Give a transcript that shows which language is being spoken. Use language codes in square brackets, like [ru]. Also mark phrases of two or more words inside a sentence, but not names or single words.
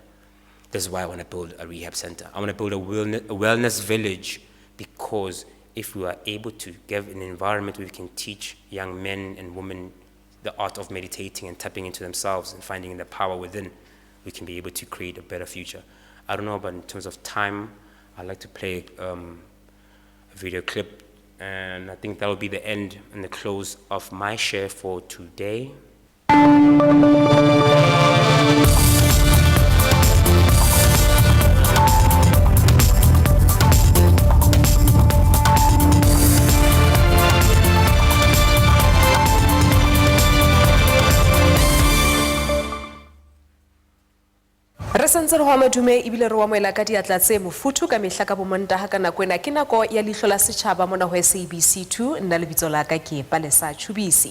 [en] This is why I want to build a rehab center. I want to build a wellness village, because if we are able to give an environment where we can teach young men and women the art of meditating and tapping into themselves and finding the power within, we can be able to create a better future. I don't know, but in terms of time, I'd like to play a video clip, and I think that will be the end and the close of my share for today. [st] Santse re wa madume ebile re wa moela ka diatla tse mofuthu ka mehla ka bomontaha ka nako ena ke nako ya leihlo la setjhaba mona ho SABC2 nna lebitso la ka ke Palesa Chubisi.